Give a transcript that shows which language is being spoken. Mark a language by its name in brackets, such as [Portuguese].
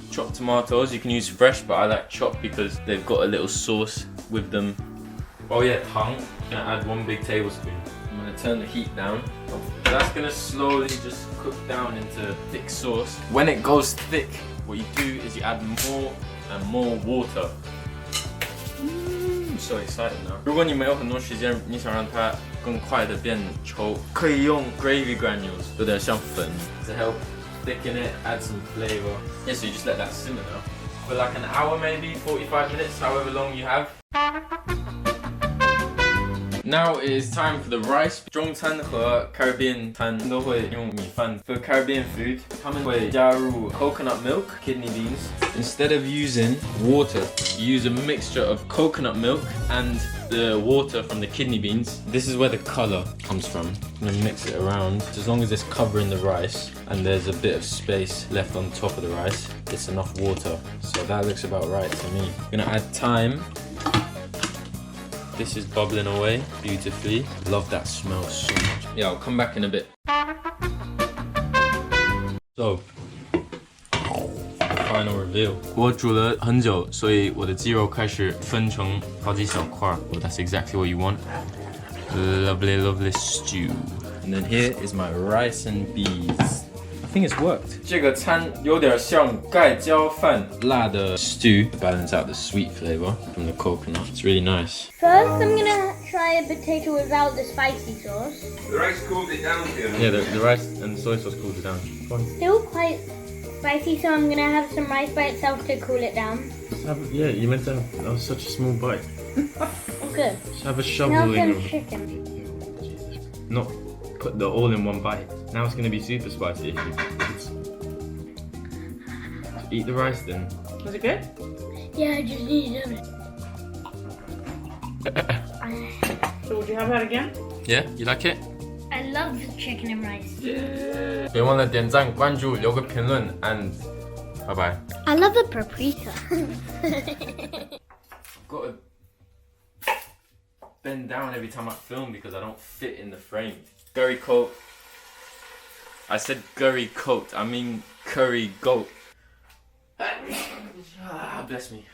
[English] Chopped tomatoes, you can use fresh, but I like chopped because they've got a little sauce with them. Oh yeah, tang. I'm gonna add 1 big tablespoon. I'm gonna turn the heat down. That's gonna slowly just cook down into thick sauce. When it goes thick, what you do is you add more and more water. I'm so excited now. [Chinese] 如果你没有很多时间，你想让它更快的变稠，可以用 gravy granules， 有点像粉 [English] to help thicken it, add some flavor. Yeah, so you just let that simmer now for like an hour, maybe 45 minutes, however long you have. Now it is time for the rice. [Chinese] 中餐和 Caribbean 餐都会用米饭。 [English] For Caribbean food, [Chinese] 他们会加入 [English] coconut milk, kidney beans. Instead of using water, you use a mixture of coconut milk and the water from the kidney beans. This is where the color comes from. I'm gonna mix it around. As long as it's covering the rice and there's a bit of space left on top of the rice, it's enough water. So that looks about right to me. I'm gonna add thyme. This is bubbling away beautifully. Love that smell so much. Yeah, I'll come back in a bit. So, the final reveal. [Chinese] 我煮了很久，所以我的鸡肉开始分成好几小块。 [English] Well, that's exactly what you want. Lovely, lovely stew. And then here is my rice and beans. I think it's worked. [Chinese] 这个餐有点像盖浇饭，辣的 [English] stew to balance out the sweet flavor from the coconut. It's really nice. First, I'm gonna try a potato without the spicy sauce. The rice cooled it down here. Yeah, the rice and the soy sauce cools it down. Still quite spicy, so I'm gonna have some rice by itself to cool it down. Yeah, you meant to have, that was such a small bite. Good. Just have a shovel Now in some your... chicken. Jesus. Not put the all in one bite. Now it's gonna be super spicy. Eat the rice then. Was it good? Yeah, I just need it. So would you have that again? Yeah, you like it? I love the chicken and rice. Yeah. [Chinese] 别忘了点赞、关注、留个评论 [English] and bye bye. I love the paprika. Got to bend down every time I film because I don't fit in the frame. Curry coat. I said curry coat. I mean curry goat. Bless me.